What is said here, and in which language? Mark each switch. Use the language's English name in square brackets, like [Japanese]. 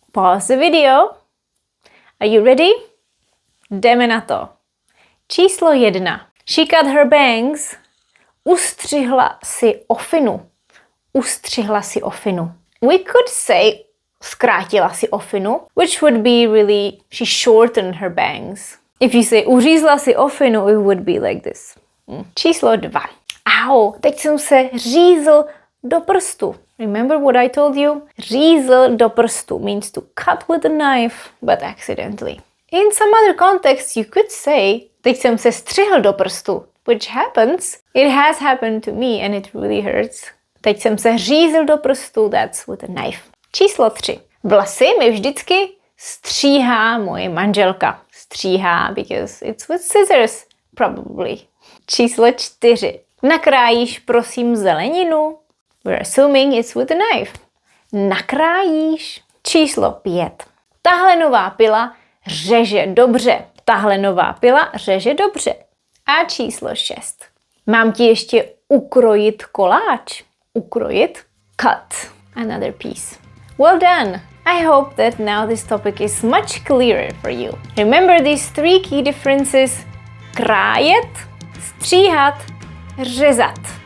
[English] Pause the video. Are you ready? [Czech] Jdeme na to. Číslo 1. [English] She cut her bangs. [Czech] Ustřihla si ofinu. Ustřihla si ofinu. [English] We could say [Czech] zkrátila si ofinu, [English] which would be really she shortened her bangs. If you say [Czech] uřízla si ofinu, [English] it would be like this. [Czech] Číslo 2. Au, teď jsem se řízl do prstu. [English] Remember what I told you? [Czech] Řízl do prstu [English] means to cut with a knife, but accidentally. In some other contexts, you could say, [Czech] teď jsem se střihl do prstu, [English] which happens. It has happened to me and it really hurts. [Czech] Teď jsem se řízl do prstu, [English] that's with a knife. [Czech] Číslo 3. Vlasy mi vždycky stříhá moje manželka. [English] Stříhá, because it's with scissors, probably. [Czech] Číslo 4. Nakrájíš, prosím, zeleninu? [English] We're assuming it's with a knife. [Czech] Nakrájíš. Číslo 5. Tahle nová pila řeže dobře. Tahle nová pila řeže dobře. A číslo 6. Mám ti ještě ukrojit koláč. [English] Ukrojit. Cut. Another piece. Well done! I hope that now this topic is much clearer for you. Remember these 3 key differences: krájet, stříhat, řezat.